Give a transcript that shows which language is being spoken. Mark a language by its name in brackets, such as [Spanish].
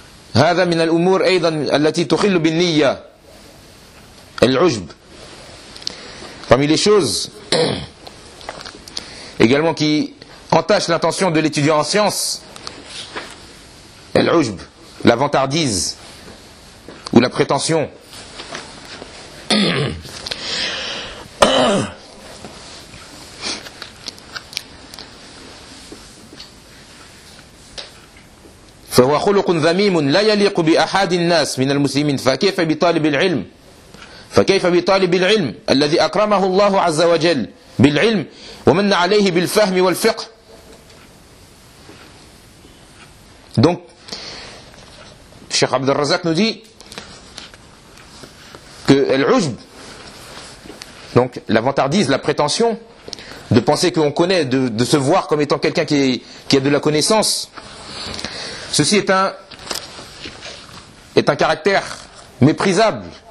[Arabic] هذا من الأمور أيضا التي تخل بالنية. Al-ujb. [French] Parmi les choses également qui entachent l'intention de l'étudiant en sciences, al-ujb, la vantardise ou la prétention. [Arabic] فهو خلق ذميم لا يليق بأحد الناس من المسلمين فكيف بطالب العلم فكيف بطالب العلم الذي أكرمه الله عز وجل بالعلم ومن عليه بالفهم والفقه. [French] Donc, Cheikh Abd al-Razak nous dit que l'ujb, donc la vantardise, la prétention, de penser qu'on connaît, de se voir comme étant quelqu'un qui a de la connaissance, ceci est un caractère méprisable.